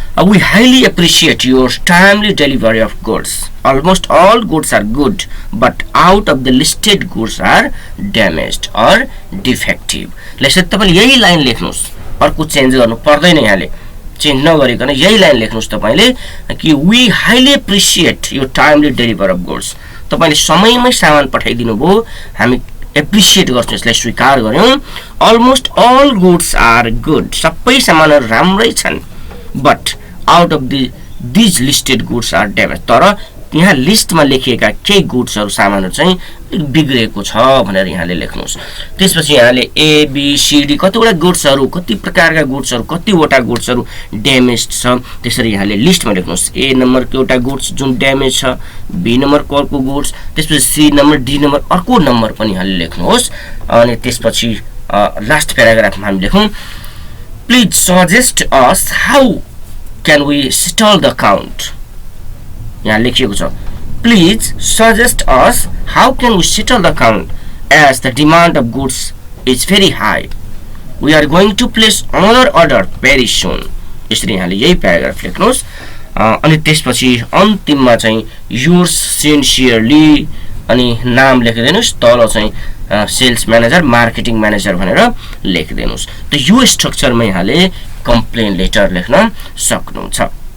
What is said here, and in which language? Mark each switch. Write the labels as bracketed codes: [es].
[en] We highly appreciate your timely delivery of goods. Almost all goods are good, but out of the listed goods are damaged or defective. [ne] लेख्दा तपाईले यही line लेख्नुस्, अर्को change गर्नु पर्दैन। यहाँले change नगरिकन यही लाइन लेख्नुस् तपाईले कि [en] we highly appreciate your timely delivery of goods. [ne] तपाईले समयमै सामान पठाइदिनु भो, हामी एप्रिशिएट गर्छौं, यसलाई स्वीकार गर्यौं। [en] almost all goods are good, [ne] सबै सामानहरु राम्रै छन्। [en] but out of these listed goods are damage, [ne] तर यहाँ लिस्टमा लेखिएका केही गुड्सहरु सामानहरु चाहिँ बिग्रेको छ भनेर यहाँले लेख्नुस्। त्यसपछि यहाँले ए बी सी डी कतिवटा गुड्सहरु, कति प्रकारका गुड्सहरु, कतिवटा गुड्सहरु ड्यामेज छ त्यसरी यहाँले लिस्टमा लेख्नुस्। ए नम्बरको एउटा गुड्स जुन ड्यामेज छ, बी नम्बरको अर्को गुड्स, त्यसपछि सी नम्बर, डी नम्बर अर्को नम्बर पनि यहाँले लेख्नुहोस्। अनि त्यसपछि लास्ट प्याराग्राफमा हामी लेखौं [en] please suggest us how can we settle the account [ne] यहाँ लेखिएको छ [en] Please suggest us how can we settle the account as the demand of goods is very high. We are going to place another order very soon. [ne] यसरी यहाँले यही paragraph लेख्नुहोस् अनि त्यसपछि अन्तिममा चाहिँ yours sincerely अनि नाम लेखिदिनुस् तल चाहिँ सेल्स म्यानेजर मार्केटिङ म्यानेजर भनेर लेखिदिनुस् त यो स्ट्रक्चरमा यहाँले कम्प्लेन लेटर लेख्न सक्नुहुन्छ